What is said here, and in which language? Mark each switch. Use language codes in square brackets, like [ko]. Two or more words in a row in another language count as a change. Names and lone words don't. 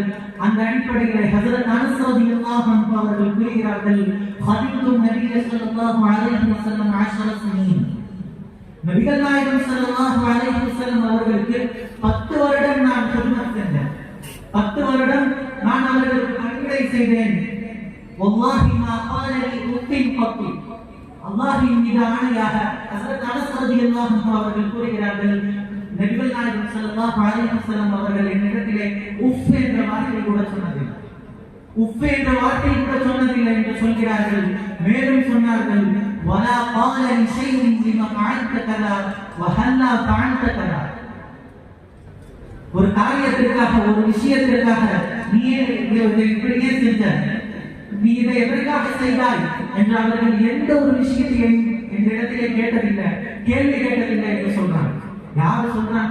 [ta] அந்த அடிப்படையில் ஹஜ்ரத் அனஸ் [ar] رضي الله عنه [ta] அவர்கள் கூறுகிறார்கள், ஹதீது நபி [ar] صلى الله عليه وسلم [ta] 10 சனீன். நபிகள் நாயகம் [ar] صلى الله عليه وسلم [ta] அவர்களுக்கு 10 வருடம் நான் ஹித்மத் செஞ்சேன். 10 வருடம் நான் அவர்களுக்கு பணிவிடை செய்தேன். [ar] والله ما قال لي உத்தின் பத்தி. [ta] அல்லாஹ்வின் மீது ஆணையாக ஹஜ்ரத் அனஸ் [ar] رضي الله عنه [ta] அவர்கள் கூறுகிறார்கள், நபிகள் நாயகம் [ar] صلى الله عليه وسلم [ta] அவர்கள் என்னிடத்திலே உஃப் என்ற வார்த்தை கூட சொன்னதில்லை. உஃப் என்ற வார்த்தை கூட சொன்னதில்லை என்று சொல்கிறார்கள். மேலும் சொன்னார்கள், [ar] வலா قال لشيء لما فعلت كذا وهلا فعلت كذا. [ta] ஒரு காரியத்திற்காக, ஒரு விஷயத்திற்காக நீ இப்படியே செஞ்ச, நீ இதை எதற்காக செய்தாய் என்று அவர்கள் எந்த ஒரு விஷயத்தையும் இந்த இடத்திலே கேட்டதில்லை, கேள்வி கேட்டதில்லை என்று சொல்றாங்க. யார் சொல்றாங்க?